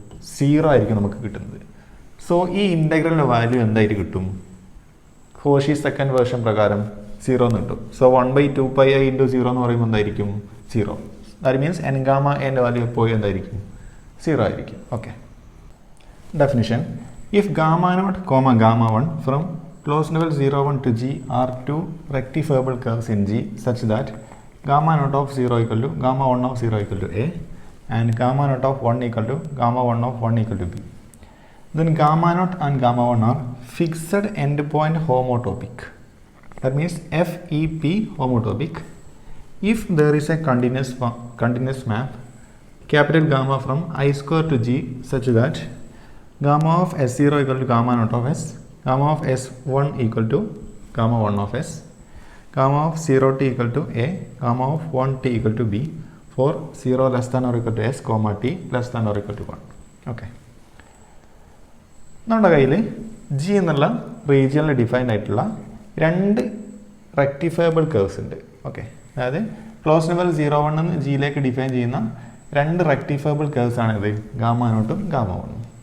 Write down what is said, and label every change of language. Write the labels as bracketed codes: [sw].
[ml] 0 ആയിരിക്കും നമുക്ക് കിട്ടുന്നത്. സോ ഈ ഇൻ്റഗ്രലിൻ്റെ വാല്യൂ എന്തായിട്ട് കിട്ടും? കോഷി സെക്കൻഡ് വേർഷൻ പ്രകാരം 0 എന്ന് കിട്ടും. സോ 1/2πi × 0 എന്ന് പറയുമ്പോൾ എന്തായിരിക്കും? 0. ദാറ്റ് മീൻസ് എൻ ഗാമ എൻ്റെ വാല്യൂ എപ്പോഴും എന്തായിരിക്കും? 0 ആയിരിക്കും. [en] Okay, definition: if gamma naught comma gamma 1 from close level 0, 1 to G are two rectifiable curves in G such that gamma naught of 0 equal to gamma 1 of 0 equal to A and gamma naught of 1 equal to gamma 1 of 1 equal to B. Then gamma naught and gamma 1 are fixed endpoint homotopic. That means FEP homotopic. If there is a continuous map capital gamma from I square to G such that gamma of S0 equal to gamma naught of S, gamma of S1 equal to gamma 1 of S, gamma of 0t equal to A, gamma of 1t equal to B for 0 less than or equal to S, comma t less than or equal to 1. [ml] Okay, നമ്മുടെ കയ്യിൽ G എന്നുള്ള റീജിയനിൽ defined ആയിട്ടുള്ള രണ്ട് റെക്ടിഫയബിൾ curves ഉണ്ട്. Okay, അതായത് close level 0, 1 ജിയിലേക്ക് define ചെയ്യുന്ന രണ്ട് റെക്ടിഫയബിൾ കർവ്സ് ആണ് ഇത്, ഗാമ നോട്ടും ഗാമ 1ഉം.